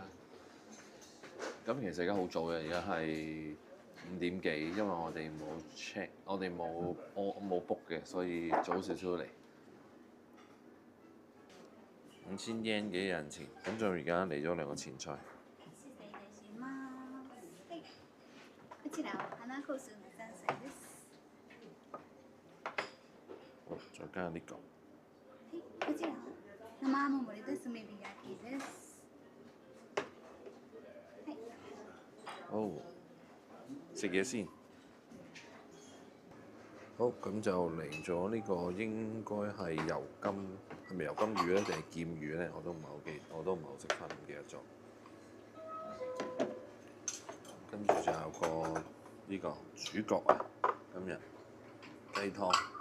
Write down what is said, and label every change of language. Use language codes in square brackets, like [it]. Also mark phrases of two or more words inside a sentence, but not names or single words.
[yue] 咁其實而家好早嘅，而家係5點幾，因為我哋冇 check，我哋冇 book 嘅，所以早少少嚟。5000 yen 嘅人錢，咁就而家嚟咗2個前菜。 [ja] こちらは花コースの山菜です。 [yue] 好，再加呢個。 [ja] こちらは生ハム盛りと炭火焼きです。 [yue] 好，食嘢先。好，咁就嚟咗呢個應該係油甘，係咪油甘魚咧定係劍魚咧？我都唔係好識分，唔記得咗。跟住就有個呢個主角啊，今日雞湯。